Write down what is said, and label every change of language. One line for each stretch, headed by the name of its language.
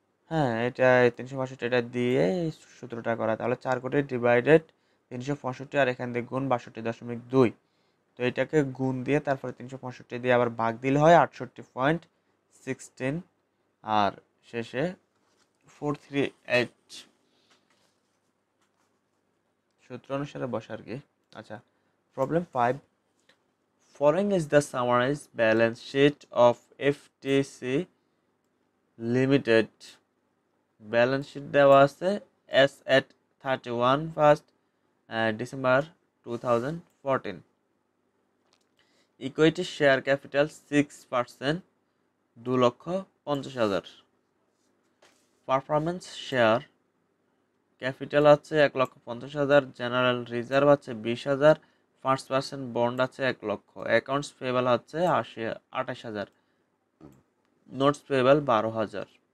Bangla: হ্যাঁ, এটা 365 এটা দিয়ে সূত্রটা করা, তাহলে 4 কোটি ডিভাইডেড 365 আর এখান দিয়ে গুণ 62.2। তো এটাকে গুণ দিয়ে তারপরে 365 দিয়ে আবার ভাগ দিলে হয় 68.16 আর শেষে 438 সূত্র অনুসারে বসে আর কি।
English: আচ্ছা, problem 5, following is the summarized balance sheet of FTC limited.
Bangla: Balance sheet দেওয়া আছে এস এট 31 December 2014। Equity share capital 6%, 2,50,000। Performance share capital আছে 1,50,000, জেনারেল রিজার্ভ আছে 20,000, 5% বন্ড আছে 1 লক্ষ, অ্যাকাউন্টস পেয়েবল হচ্ছে 28,000, নোটস পেয়েবল 12,000।